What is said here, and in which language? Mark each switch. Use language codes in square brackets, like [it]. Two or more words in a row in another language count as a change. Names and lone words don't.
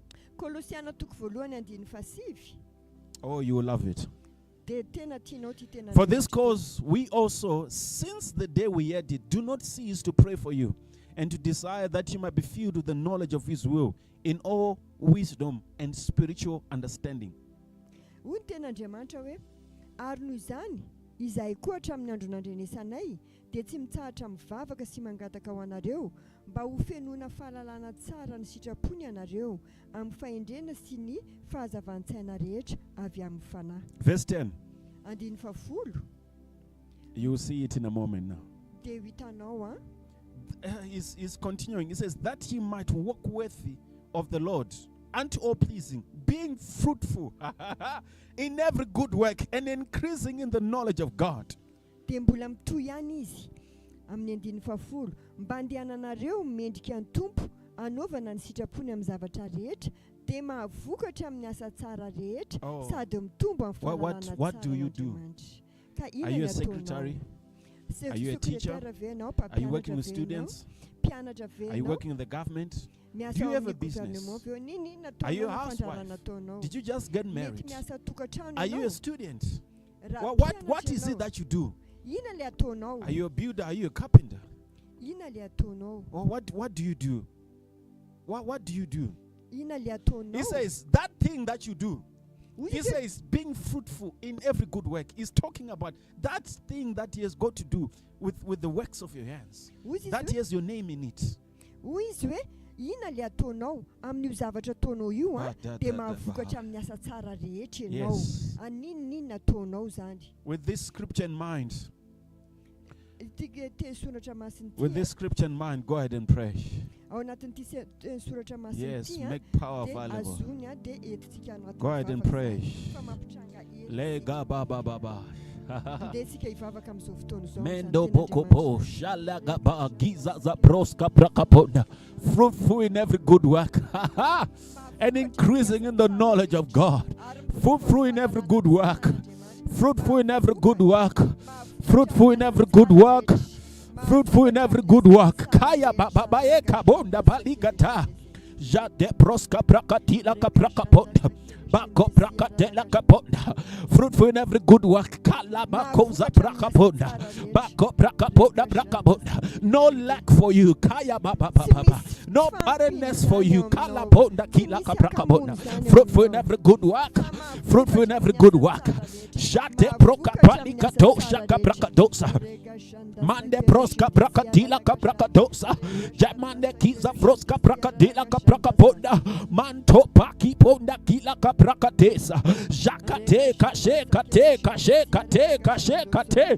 [en] Oh, you will love it. For this cause, we also, since the day we heard it, do not cease to pray for you and to desire that you might be filled with the knowledge of His will in all wisdom and spiritual understanding. [mg] Izay koa hatramin'ny andro nandrenesanay dia tsy mitsahatra mivavaka sy mangataka ho anareo mba ho fenoana fahalalana tsara ny sitrapony anareo amin'ny fahendrena sy ny fahazavan-tsaina rehetra avy amin'ny fanahy. [en] Verse 10. [mg] Andiny fafolo. [en] You will see it in a moment now. [mg] Dia hitanao [en] He's continuing. He says that he might walk worthy of the Lord, unto all pleasing, being fruitful in every good work and increasing in the knowledge of God. [mg] Dia mbola mitohy ihany izy amin'ny andiny fafolo mba andehananareo mendrika ny tompo anaovana ny sitrapony amin'ny zavatra rehetra dia mahavokatra amin'ny asa tsara rehetra sady mitombo amin'ny fahalalana tsara. [en] What do you do? Are you a secretary? Are you a teacher? Are you working with students? Are you working in the government? Do you have a business? Are you a housewife? Did you just get married? Are you a student? What is it that you do? Are you a builder? Are you a carpenter? Or what do you do? What do you do? He says that thing that you do. He says being fruitful in every good work. He's talking about that thing that he has got to do with the works of your hands. That he has your name in it. [mg] Ina le ataonao amin'ny zavatra ataonao io dia mahavokatra amin'ny asa tsara rehetra ianao. Aninina ataonao zany. [en] With this scripture in mind, go ahead and pray. Yes, make power available. Go ahead and pray. Lega baba baba. Mendo bokopo shalaga ba giza za broska prakapona, fruitful in every good work and increasing in the knowledge of God. Fruitful in every good work. Fruitful in every good work. Fruitful in every good work. Fruitful in every good work. Kaya baba bae kabonda baligata. Jade broska prakatila kaprakapona. Fruitful in every good work. No lack for you. No barrenness for you. Fruitful in every good work. Fruitful in every good work. Mande proska prakatila kaprakadosa. Jamande kiza proska prakadila kaprakaponda. Manto paki ponda kila kaprakatesa. Jakate kashe kate kashe kate kashe kate.